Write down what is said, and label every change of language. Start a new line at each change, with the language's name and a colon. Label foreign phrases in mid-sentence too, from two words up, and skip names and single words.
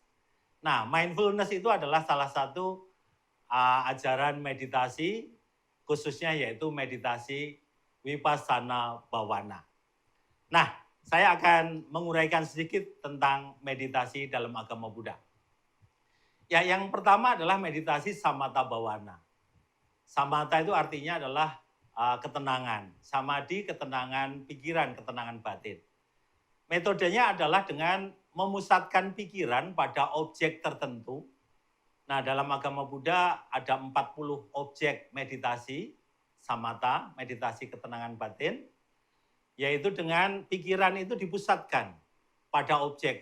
Indonesian: Nah, mindfulness itu adalah salah satu ajaran meditasi, khususnya yaitu meditasi
Pali: vipassana bhavana.
Indonesian: Nah, saya akan menguraikan sedikit tentang meditasi dalam agama Buddha. Ya, yang pertama adalah meditasi
Pali: samatha bhavana.
Indonesian: Samatha itu artinya adalah ketenangan, samadhi ketenangan pikiran, ketenangan batin. Metodenya adalah dengan memusatkan pikiran pada objek tertentu. Nah, dalam agama Buddha ada 40 objek meditasi, samatha, meditasi ketenangan batin, yaitu dengan pikiran itu dipusatkan pada objek.